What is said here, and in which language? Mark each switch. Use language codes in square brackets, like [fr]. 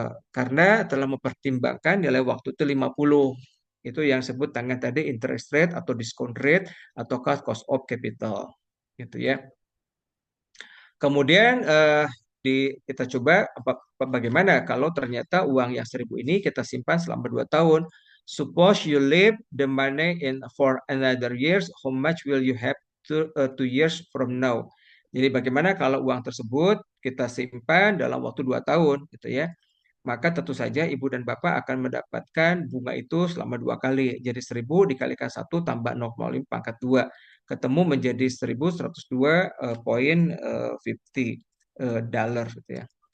[id] Karena telah mempertimbangkan nilai waktu itu 50. Itu yang disebut dengan tadi interest rate atau discount rate atau cost of capital. Gitu ya. Kemudian kita coba bagaimana kalau ternyata uang yang 1.000 ini kita simpan selama 2 tahun. [en] Suppose you leave the money in for another years, how much will you have 2 years from now? [id] Jadi bagaimana kalau uang tersebut kita simpan dalam waktu 2 tahun gitu ya. Maka tentu saja ibu dan bapak akan mendapatkan bunga itu selama 2 kali. Jadi 1.000 dikalikan 1 tambah 0,5 pangkat 2. Ketemu menjadi 1.102.50 dolar gitu ya.